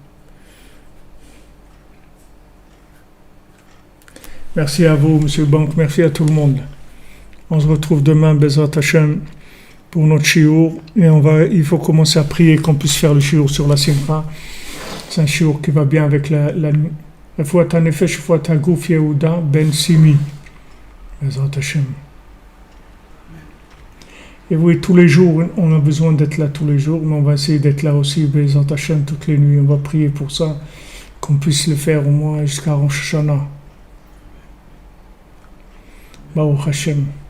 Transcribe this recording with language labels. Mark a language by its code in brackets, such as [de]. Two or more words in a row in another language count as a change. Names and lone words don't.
[fr] Merci à vous, Monsieur Bank. Merci à tout le monde. On se retrouve demain, [he] בעזרת השם, [fr] pour notre shiur. Et il faut commencer à prier qu'on puisse faire le shiur sur la Simcha. C'est un shiur qui va bien avec la nuit. [he] רפואת הנפש, רפואת הגוף Yehuda ben Simi. בעזרת השם. [fr] Et oui, tous les jours, on a besoin d'être là tous les jours, mais on va essayer d'être là aussi, [he] בעזרת השם, [fr] toutes les nuits. On va prier pour ça, qu'on puisse le faire au moins jusqu'à Rosh Hashanah. [he] ברוך השם.